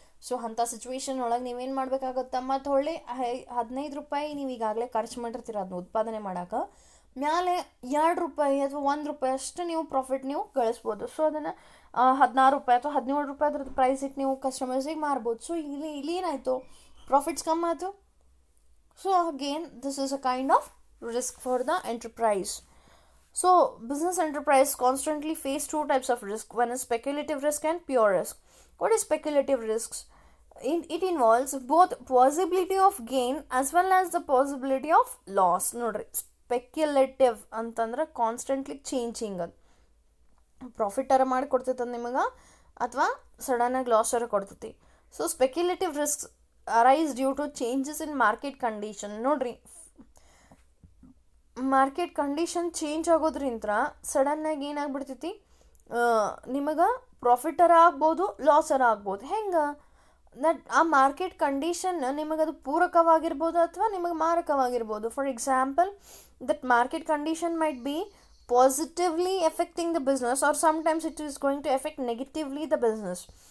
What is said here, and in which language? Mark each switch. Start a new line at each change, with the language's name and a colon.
Kannada: So ಅಂಥ situation ಒಳಗೆ ನೀವೇನು ಮಾಡಬೇಕಾಗುತ್ತೆ, ಮತ್ತು ಹೊಳ್ಳಿ 15 ರೂಪಾಯಿ ನೀವು ಈಗಾಗಲೇ ಖರ್ಚು ಮಾಡಿರ್ತೀರ ಅದನ್ನ ಉತ್ಪಾದನೆ ಮಾಡೋಕೆ, ಮ್ಯಾಲೆ 2 ರೂಪಾಯಿ ಅಥವಾ 1 ರೂಪಾಯಿ ಅಷ್ಟು ನೀವು ಪ್ರಾಫಿಟ್ ನೀವು ಗಳಿಸ್ಬೋದು. ಸೊ ಅದನ್ನು 16 ರೂಪಾಯಿ ಅಥವಾ 17 ರೂಪಾಯಿ ಅದ್ರದ್ದು ಪ್ರೈಸ್ ಇಟ್ಟು ನೀವು ಕಸ್ಟಮರ್ಸಿಗೆ ಮಾರ್ಬೋದು. ಸೊ ಇಲ್ಲಿ ಏನಾಯಿತು, ಪ್ರಾಫಿಟ್ಸ್ ಕಮ್ಮಿ ಆಯಿತು.
English: So again, this is a kind of risk for the enterprise. So business enterprise constantly face two types of risk. One is speculative risk and pure risk. What is speculative risks? It involves both possibility of gain as well as the possibility of loss.
Kannada: ನೋಡ್ರಿ, speculative ಅಂತಂದ್ರೆ constantly changing. ಅದು ಪ್ರಾಫಿಟರ ಮಾಡಿ ಕೊಡ್ತೈತೆ ನಿಮಗೆ, ಅಥವಾ ಸಡನ್ನಾಗಿ ಲಾಸರ ಕೊಡ್ತೈತಿ.
English: So speculative risk arise due to changes in market condition.
Kannada: ನೋಡ್ರಿ, market condition change ಆಗೋದ್ರಿಂದ ಸಡನ್ನಾಗಿ ಏನಾಗ್ಬಿಡ್ತೈತಿ, ನಿಮಗೆ ಪ್ರಾಫಿಟರ ಆಗ್ಬೋದು, ಲಾಸರ ಆಗ್ಬೋದು. ಹೆಂಗೆ ದಟ್ ಆ ಮಾರ್ಕೆಟ್ ಕಂಡೀಷನ್ ನಿಮಗದು ಪೂರಕವಾಗಿರ್ಬೋದು ಅಥವಾ ನಿಮಗೆ ಮಾರಕವಾಗಿರ್ಬೋದು.
English: For example, that market condition might be positively affecting the business, or sometimes it is going to affect negatively the business.